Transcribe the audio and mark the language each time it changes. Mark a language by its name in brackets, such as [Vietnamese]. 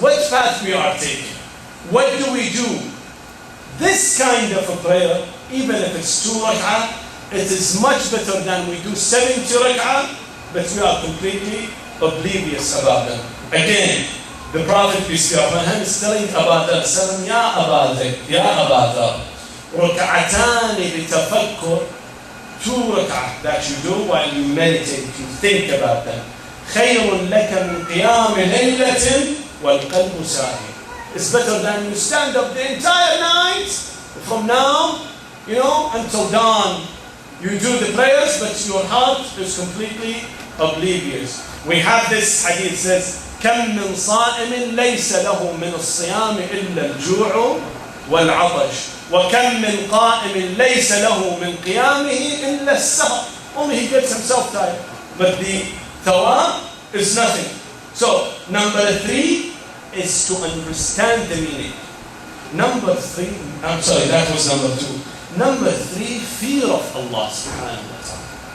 [English] What path we are taking? What do we do? This kind of a prayer, even if it's 2 rak'ah, it is much better than we do 70 rak'ah, but we are completely oblivious about them. Again, the Prophet peace be upon him is telling Abu Dhar, Ya Abu Dhar, [Arabic] ركعتان بتفكر, [English] 2 rak'ah that you do while you meditate, you think about them. [Arabic] خير لك من قيام ليلة والقلب ساهي. [English] It's better than you stand up the entire night from now, until dawn. You do the prayers, but your heart is completely oblivious. We have this hadith says, [Arabic] كم من صائم ليس له من الصيام إلا الجوع والعطش وكم من قائم ليس له من قيامه إلا السهر. [English] Only he gets himself tired, but the thawab is nothing. So number 3 is to understand the meaning. Number 3, I'm sorry, that was number 2. Number 3, fear of Allah subhanahu wa ta'ala.